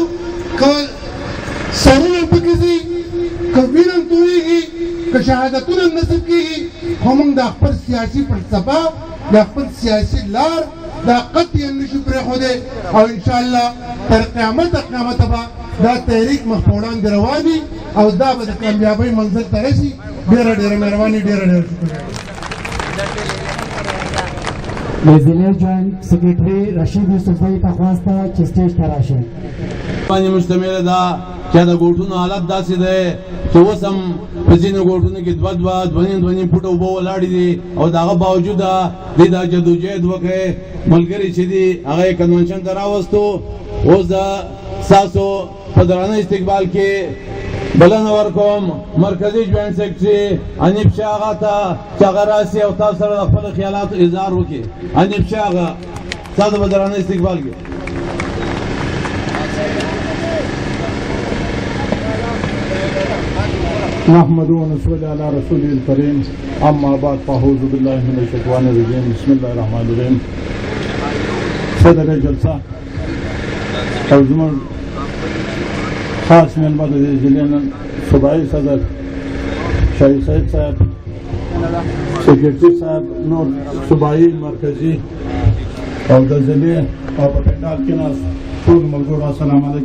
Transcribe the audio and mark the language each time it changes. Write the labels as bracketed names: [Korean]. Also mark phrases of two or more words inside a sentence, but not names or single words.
[Pashto] که سرونه پکې ځي، که وینه تویېږي، که شهادتونه نصب کېږي، خو موږ د خپل سیاسي فلسفه، د خپل سیاسي لار دا قطعا نشو پرېښودی. او انشاءالله تر قیامته به دا تحریک مخ په وړاندې روان وي او دا به د کامیابۍ منزل ته رسي. ډېره ډېره مهرباني، ډېره ډېره شکریه. [Urdu] ضلع جوائنٹ سیکریٹری رشید صوبائی تخواست تھا کہ اسٹیج پر راشد [Pashto] باندې مشتمل ده چې د ګوټونو حالت داسې دی چې اوس هم په ځینو ګوټونو کې دوه نیم فوټه اوبه ولاړې دي او د هغه باوجود دوی دا جدوجهد وکړی. ملګري چې دي هغه یې کنونشن ته راوستو. اوس د ستاسو په درانه استقبال کې بلنه ورکوم مرکزي جوائنٹ سیکریټري حنیف شاه آغا ته چې هغه راسي او تاسو سره د خپلو خیالاتو اظهار وکړي. حنیف شاه آغا ستاسو په درانه استقبال کې. [Arabic] نحمد ونصلي على رسوله الكريم اما بعد فاعوذ بالله من الشیطان الرجیم بسم الله الرحمن الرحیم. [Pashto] صدر جلسه او زموږ خاص مېلمه د دې ضلع نن صوبائی صدر شاهي صاحب صاحب، سیکریټري صاحب، نور صوبائی مرکزی او د ضلع او په پنډال کې ناست ټول ملګرو [Arabic] السلام علیکم.